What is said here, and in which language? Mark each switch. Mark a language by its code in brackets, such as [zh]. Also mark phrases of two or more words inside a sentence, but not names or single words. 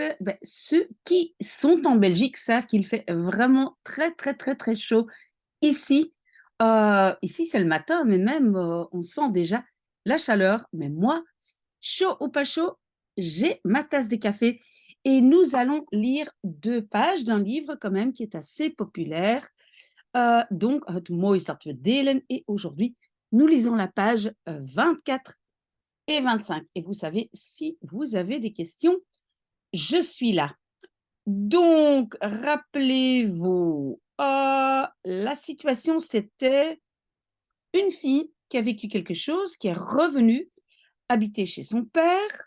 [fr] Ceux qui sont en Belgique savent qu'il fait vraiment très, très, très, très chaud ici. Ici, c'est le matin, mais même on sent déjà la chaleur. Mais moi, chaud ou pas chaud, j'ai ma tasse de café et nous allons lire 2 pages d'un livre quand même qui est assez populaire. Donc, Het moois dat we delen. Et aujourd'hui, nous lisons la page 24 et 25. Et vous savez, si vous avez des questions, je suis là. Donc, rappelez-vous, la situation, c'était une fille qui a vécu quelque chose, qui est revenue habiter chez son père.